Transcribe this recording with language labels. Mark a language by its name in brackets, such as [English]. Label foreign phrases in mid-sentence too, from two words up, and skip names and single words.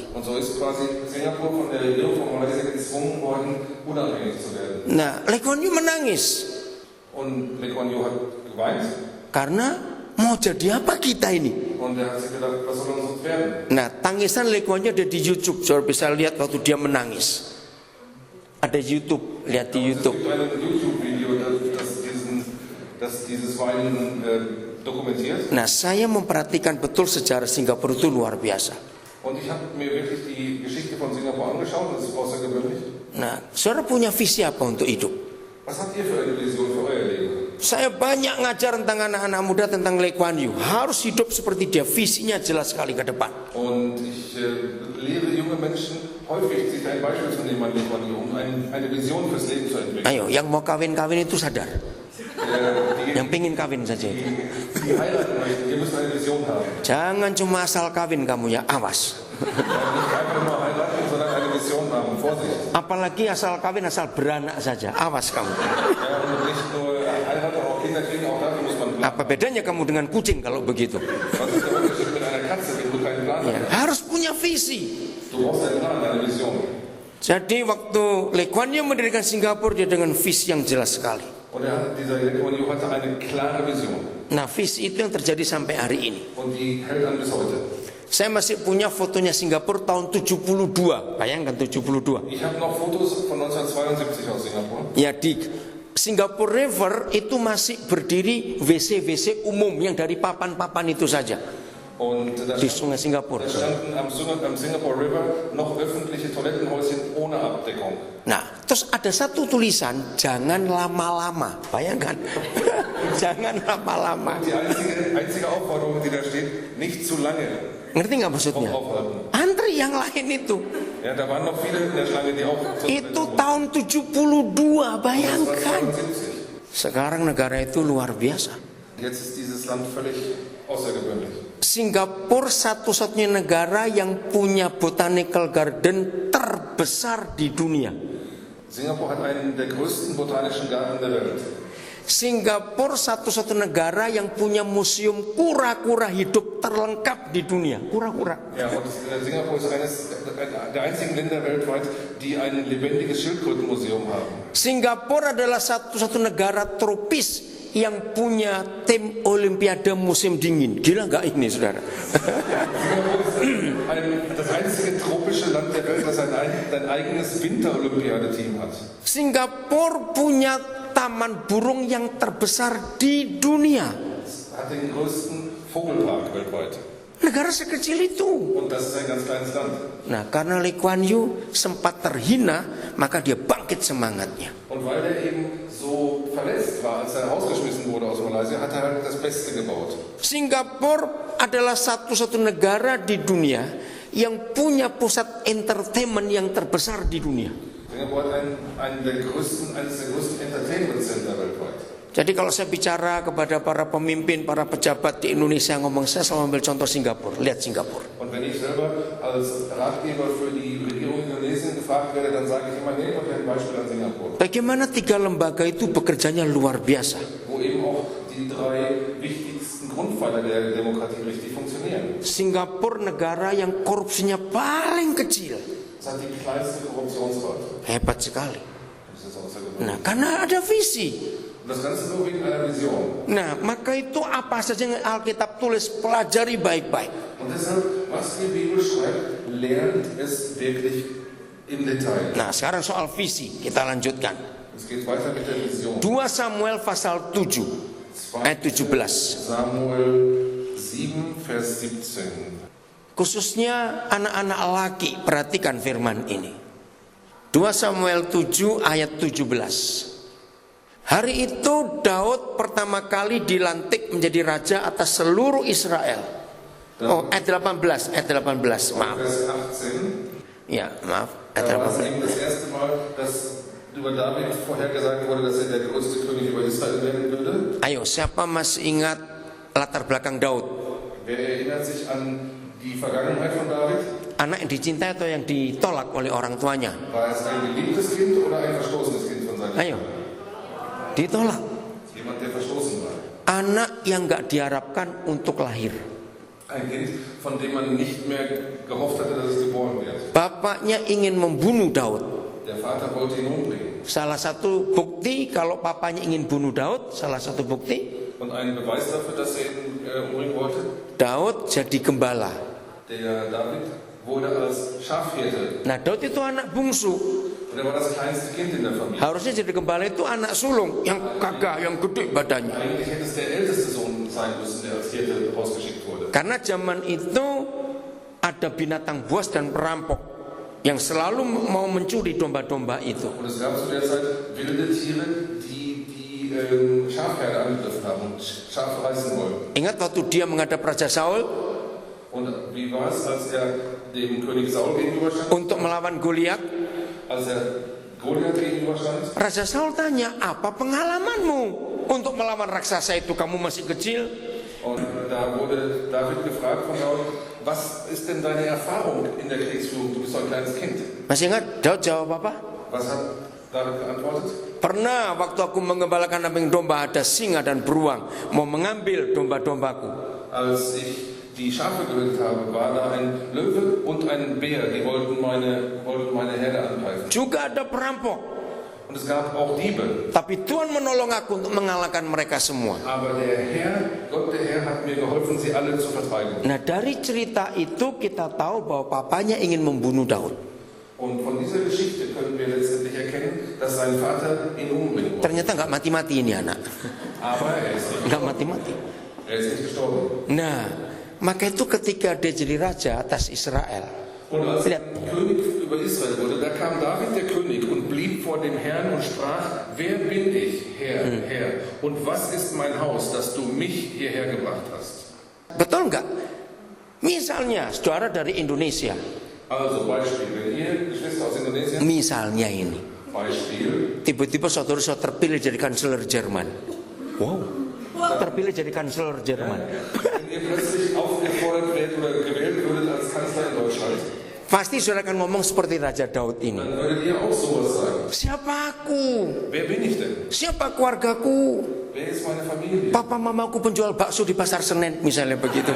[German] Und so ist quasi Singapur von der Regierung von Malaysia gezwungen worden, unabhängig zu werden. [Indonesian] Nah, Lee Kuan Yew menangis [German] Und Lee Kuan Yew hat geweint [Indonesian] karena mau jadi apa kita ini? [German] und er hat sich gedacht, was soll uns werden? [Indonesian] Nah, tangisan Lee Kuan Yew ada di YouTube, saudara bisa lihat waktu dia menangis. Ada YouTube, lihat di YouTube. [German] Es gibt ein YouTube-Video, das dieses Weinen dokumentiert. [Indonesian] Nah, saya memperhatikan betul sejarah Singapura itu luar biasa. [German] Und ich habe mir wirklich die Geschichte von Singapur angeschaut, das ist außergewöhnlich. [Indonesian] Nah, saudara punya visi apa untuk hidup? [German] Was habt ihr für eine Vision für euer Leben? [Indonesian] Saya banyak ngajar tentang anak-anak muda tentang Lee Kuan Yew. Harus hidup seperti dia, visinya jelas sekali ke depan. [German] Und ich lehre junge Menschen häufig, sich ein Beispiel zu nehmen an Lee Kuan Yew, um eine Vision fürs Leben zu entwickeln. [Indonesian] Ayo, yang mau kawin-kawin itu sadar. Yang pingin kawin saja. [German] Die heiraten möchten, ihr müsst eine Vision haben. [Indonesian] Jangan cuma asal kawin kamu ya, awas. [German] Nicht einfach nur heiraten, sondern eine Vision haben. Vorsicht. [Indonesian] Apalagi asal kawin asal beranak saja, awas kamu. [German] Ja, und nicht nur heiraten, auch Kinder kriegen, auch dafür muss man planen. [Indonesian] Apa bedanya kamu dengan kucing kalau begitu? [German] Was ist der Unterschied mit einer Katze, wenn du keinen Plan [Indonesian] Ya, [German] hast? [Indonesian] harus punya visi. [German] Du brauchst einen Plan, eine Vision. [Indonesian] Jadi waktu Lee Kuan Yew mendirikan Singapura, dia dengan visi yang jelas sekali. [German] Und dieser Lee Kuan Yew hatte eine klare Vision. [Indonesian] Nah, visi itu yang terjadi sampai hari ini. [German] Und die hält an bis heute. [Indonesian] Saya masih punya fotonya Singapura tahun 72. Bayangkan 72. [German] Ich habe noch Fotos von 1972 aus Singapur. [Indonesian] Ya, di Singapore River itu masih berdiri WC-WC umum yang dari papan-papan itu saja. [German] Und [Indonesian] Di Sungai Singapura. [German] da standen am Singapore River noch öffentliche Toilettenhäuschen ohne Abdeckung. [Indonesian] Nah, Terus ada satu tulisan, jangan lama-lama. Bayangkan. Jangan lama-lama. [German] Die einzige Aufforderung, die da steht, nicht zu lange [Indonesian] Ngerti nggak maksudnya? [German] aufhalten. [Indonesian] Antri yang lain itu. [German] Ja, da waren noch viele in der Schlange, die auch [Indonesian] Itu tahun 72, bayangkan. 72. Sekarang negara itu luar biasa. [German] Jetzt ist dieses Land völlig außergewöhnlich. [Indonesian] Singapura satu-satunya negara yang punya [English] botanical garden [Indonesian] terbesar di dunia. [German] Singapur hat einen der größten botanischen Garten der Welt. [Indonesian] Singapura satu-satunya negara yang punya museum kura-kura hidup terlengkap di dunia. Kura-kura. [German] Ja, und Singapur ist eines der einzigen Länder weltweit, die ein lebendiges Schildkrötenmuseum haben. [Indonesian] Singapura adalah satu-satu negara tropis yang punya tim Olimpiade musim dingin. Gila nggak ini, saudara? [German] Singapur ist das einzige tropische Land der Welt, das ein eigenes Winter-Olympiade-Team hat. [Indonesian] Singapura punya taman burung yang terbesar di dunia. [German] Es hat den größten Vogelpark weltweit. [Indonesian] Negara sekecil itu. [German] Und das ist ein ganz kleines Land. [Indonesian] Nah, karena Lee Kuan Yew sempat terhina, maka dia bangkit semangatnya. [German] Und weil er eben so verletzt war, als er rausgeschmissen wurde aus Malaysia, hat er halt das Beste gebaut. [Indonesian] Singapura adalah satu-satu negara di dunia yang punya pusat entertainment yang terbesar di dunia. [German] Singapur hat eines der größten Entertainment Center weltweit. [Indonesian] Jadi kalau saya bicara kepada para pemimpin, para pejabat di Indonesia ngomong, saya selalu ambil contoh Singapura. Lihat Singapura. [German] Und wenn ich selber als Ratgeber für die Regierung Indonesien gefragt werde, dann sage ich immer, nehmt euch ein Beispiel an Singapur. [Indonesian] Bagaimana 3 lembaga itu bekerjanya luar biasa. [German] Wo eben auch die 3 wichtigsten Grundpfeiler der Demokratie richtig funktionieren. [Indonesian] Singapura negara yang korupsinya paling kecil. [German] Es hat die kleinste Korruptionsrate. [Indonesian] Hebat sekali. [German] Das ist außergewöhnlich. [Indonesian] Nah, karena ada visi. [German] Und das Ganze nur wegen einer Vision. [Indonesian] Nah, maka itu apa saja yang Alkitab tulis, pelajari baik-baik. [German] Und deshalb, was die Bibel schreibt, lernt es wirklich im Detail. [Indonesian] Nah, sekarang soal visi, kita lanjutkan. [German] Es geht weiter mit der Vision. [Indonesian] 2 Samuel pasal 7, ayat 17. [German] Samuel 7, Vers 17. [Indonesian] Khususnya anak-anak laki, perhatikan firman ini. 2 Samuel 7 ayat 17. Hari itu Daud pertama kali dilantik menjadi raja atas seluruh Israel. Oh, ayat 18, maaf. [German] Vers 18. [Indonesian] Ya, maaf, ayat [German] Da war es [Indonesian] 18. [German] eben das erste Mal, dass über David vorhergesagt wurde, dass er der größte König über Israel werden würde. [Indonesian] Ayo, siapa masih ingat latar belakang Daud? [German] Wer erinnert sich an die Vergangenheit von David? [Indonesian] Anak yang dicintai atau yang ditolak oleh orang tuanya? [German] War es ein geliebtes Kind oder ein verstoßenes Kind von seinen [Indonesian] Ayo, [German] Eltern? [Indonesian] ditolak. [German] Jemand, der verstoßen war. [Indonesian] Anak yang gak diharapkan untuk lahir. [German] Ein Kind, von dem man nicht mehr gehofft hatte, dass es geboren wird. [Indonesian] Bapaknya ingin membunuh Daud. [German] Der Vater wollte ihn umbringen. [Indonesian] Salah satu bukti kalau papanya ingin bunuh Daud, salah satu bukti, [German] Und ein Beweis dafür, dass er ihn umbringen wollte, [Indonesian] Daud jadi gembala. [German] der David wurde als Schafhirte. [Indonesian] Nah, Daud itu anak bungsu. [German] Und er war das kleinste Kind in der Familie. [Indonesian] Harusnya jadi gembala itu anak sulung yang gagah, yang gede badannya. [German] Eigentlich hätte es der älteste Sohn sein müssen, der als Hirte rausgeschickt wurde. [Indonesian] Karena zaman itu ada binatang buas dan perampok yang selalu mau mencuri domba-domba itu. [German] Und es gab zu der Zeit wilde Tiere, die Schafherde angegriffen haben und Schafe reißen wollen. [Indonesian] Ingat waktu dia menghadap Raja Saul [German] Und wie war es, als er dem König Saul gegenüberstand? [Indonesian] untuk melawan Goliat? [German] Als er Goliath gegenüberstand? [Indonesian] Raja Saul tanya, apa pengalamanmu untuk melawan raksasa itu? Kamu masih kecil. [German] Und da wurde David gefragt von Saul, was ist denn deine Erfahrung in der Kriegsführung? Du bist doch ein kleines Kind. [Indonesian] Masih ingat Daud jawab apa? [German] Was hat David geantwortet? [Indonesian] Pernah waktu aku mengembalakan kambing domba ada singa dan beruang mau mengambil domba-dombaku. [German] Als ich die Schafe gehütet habe, war da ein Löwe und ein Bär, die wollten meine Herde angreifen. [Indonesian] Juga ada perampok. [German] Und es gab auch Diebe. [Indonesian] Tapi Tuhan menolong aku untuk mengalahkan mereka semua. [German] Aber der Herr, Gott der Herr hat mir geholfen, sie alle zu vertreiben. [Indonesian] Nah, dari cerita itu kita tahu bahwa papanya ingin membunuh Daud. [German] Und von dieser Geschichte können wir letztendlich erkennen, dass sein Vater ihn umbringen wollte. [Indonesian] Ternyata nggak mati-mati ini anak. [German] Aber er ist [Indonesian] Nggak mati-mati. [German] nicht gestorben. [Indonesian] Nah, maka itu ketika dia jadi raja atas Israel, [German] Und als [Indonesian] Lihat. [German] ein König über Israel wurde, da kam David der König und blieb vor dem Herrn und sprach, wer bin ich, Herr, Herr, und was ist mein Haus, dass du mich hierher gebracht hast? [Indonesian] Betul nggak? Misalnya saudara dari Indonesia, [German] Also Beispiel, wenn ihr Geschwister aus Indonesien, [Indonesian] misalnya ini, [German] Beispiel, [Indonesian] tiba-tiba saudara terpilih jadi kanselir Jerman. Wow, terpilih jadi kanselir Jerman. [German] wenn ihr plötzlich aufgefordert werdet oder gewählt würdet als Kanzler in Deutschland, [Indonesian] Pasti saudara akan ngomong seperti Raja Daud ini. [German] dann würdet ihr auch sowas sagen. [Indonesian] Siapa aku? [German] Wer bin ich denn? [Indonesian] Siapa keluargaku? [German] Wer ist meine Familie? [Indonesian] Papa mamaku penjual bakso di pasar Senen, misalnya begitu.